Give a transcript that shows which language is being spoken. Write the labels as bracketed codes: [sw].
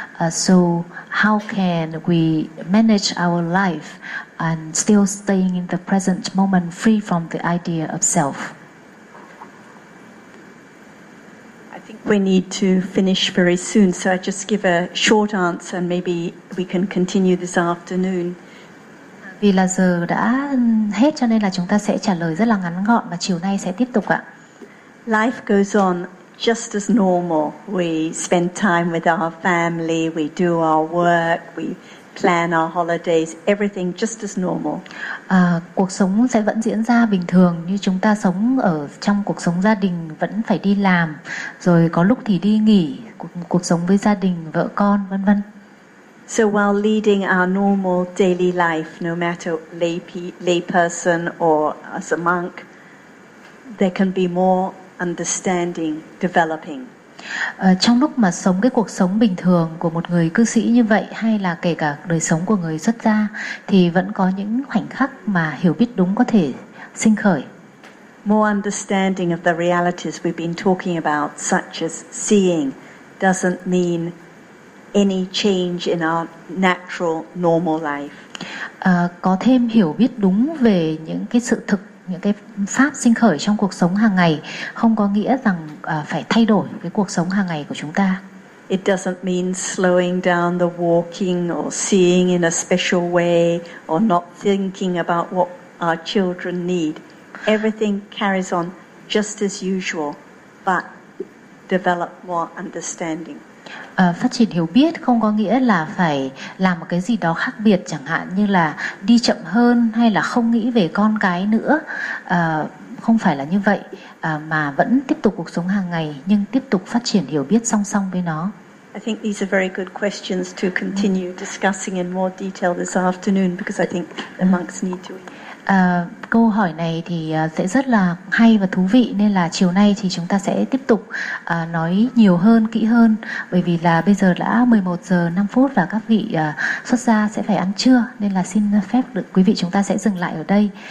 [en] So how can we manage our life and still staying in the present moment free from the idea of self? I think we need to finish very soon, so I just give a short answer and maybe we can continue this afternoon. [vi] Vì là giờ đã hết cho nên là chúng ta sẽ trả lời rất là ngắn gọn và chiều nay sẽ tiếp tục ạ. [en] Life goes on just as normal. We spend time with our family, we do our work, we plan our holidays, everything just as normal. [vi] Cuộc sống sẽ vẫn diễn ra bình thường, như chúng ta sống ở trong cuộc sống gia đình, vẫn phải đi làm, rồi có lúc thì đi nghỉ, cuộc sống với gia đình, vợ con, vân vân. [en] So while leading our normal daily life, no matter lay person or as a monk, there can be more understanding developing. [vi] Trong lúc mà sống cái cuộc sống bình thường của một người cư sĩ như vậy, hay là kể cả đời sống của người xuất gia, thì vẫn có những khoảnh khắc mà hiểu biết đúng có thể sinh khởi. [en] More understanding of the realities we've been talking about, such as seeing, doesn't mean any change in our natural normal life. [vi] Có thêm hiểu biết đúng về những cái sự thực, những cái pháp sinh khởi trong cuộc sống hàng ngày, không có nghĩa rằng phải thay đổi cái cuộc sống hàng ngày của chúng ta. [en] It doesn't mean slowing down the walking or seeing in a special way or not thinking about what our children need. Everything carries on just as usual, but develop more understanding. [vi] Phát triển hiểu biết không có nghĩa là phải làm một cái gì đó khác biệt, chẳng hạn như là đi chậm hơn hay là không nghĩ về con cái nữa. Không phải là như vậy, mà vẫn tiếp tục cuộc sống hàng ngày, nhưng tiếp tục phát triển hiểu biết song song với nó. [en] I think these are very good questions to continue discussing in more detail this afternoon, because I think the monks need to. [vi] Câu hỏi này thì sẽ rất là hay và thú vị, nên là chiều nay thì chúng ta sẽ tiếp tục nói nhiều hơn, kỹ hơn, bởi vì là bây giờ đã 11:05 và các vị xuất gia sẽ phải ăn trưa, nên là xin phép được quý vị chúng ta sẽ dừng lại ở đây.